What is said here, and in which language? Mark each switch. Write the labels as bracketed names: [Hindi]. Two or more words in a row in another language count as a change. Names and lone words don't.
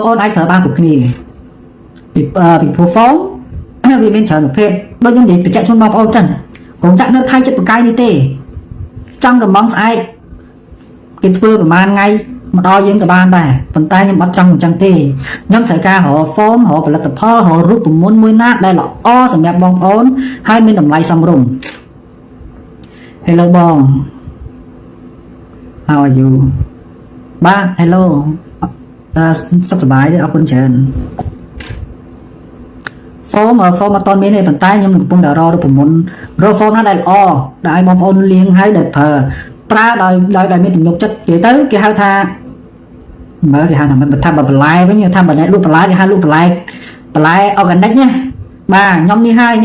[Khmer] ប្អូនអាចប្រើបានគ្រប់គ្នាពីព្រោះហ្វូមវាមានច្រើនប្រភេទដូចខ្ញុំនិយាយបញ្ជាក់ជូនបងប្អូនចឹងខ្ញុំចាក់នៅថៃចិត្តបកាយនេះទេចង់កំងស្អែកគេធ្វើប្រហែលថ្ងៃមកដល់យើងក៏បានដែរប៉ុន្តែខ្ញុំអត់ចង់អញ្ចឹងទេខ្ញុំត្រូវការរកហ្វូមរកផលិតផលរករូបមន្តមួយណាដែលល្អសម្រាប់បងប្អូនហើយមានតម្លៃសមរម្យ Hello បង [English] How are you [Khmer] បាទ Hello សុខសប្បាយទេអរគុណច្រើនហ្វូមអត់តមានទេប៉ុន្តែខ្ញុំកំពុងតែរករូបមន្តរកហ្វូមណាដែលល្អដែលឲ្យបងប្អូនលាងហើយដែលប្រើដោយមានទំ នុកចិត្តនិយាយទៅគេហៅថាមើលគេហៅថាមិនថាបន្លែវិញថាបើអ្នកលក់បន្លែគេហៅលក់បន្លែ organic ណាបាទខ្ញុំនេះហើយ